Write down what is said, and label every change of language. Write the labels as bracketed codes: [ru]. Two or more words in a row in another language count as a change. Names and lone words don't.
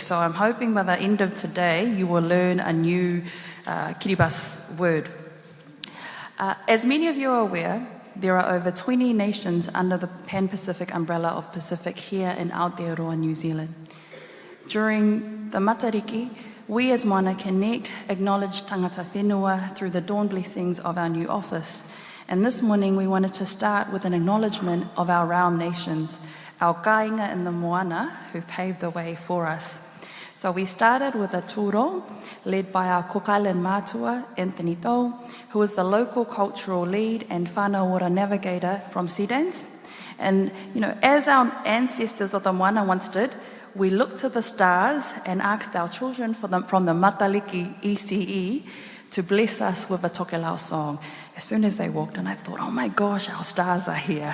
[en] So I'm hoping by the end of today you will learn a new Kiribati word. As many of you are aware, there are over 20 nations under the Pan-Pacific umbrella of Pacific here in Aotearoa, New Zealand. During the Matariki, we as Moana connect, acknowledge [mi] tangata whenua [en] through the dawn blessings of our new office. And this morning we wanted to start with an acknowledgement of our realm nations, our kāinga in the Moana who paved the way for us. So we started with a tūro led by our Cook Island mātua, Anthony Tau, who is the local cultural lead and [mi] whānau ora [en] navigator from Seedance. And, you know, as our ancestors of the Moana once did, we looked to the stars and asked our children from the Mataliki ECE to bless us with a tokelau song. As soon as they walked in, I thought, oh my gosh, our stars are here.